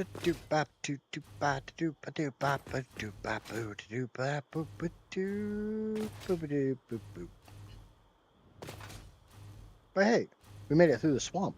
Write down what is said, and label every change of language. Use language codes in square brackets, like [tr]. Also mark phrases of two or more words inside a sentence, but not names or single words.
[en] do ba do do ba do ba do ba ba do ba boo do ba boo ba do boo ba do boo boo. But hey, we made it through the swamp.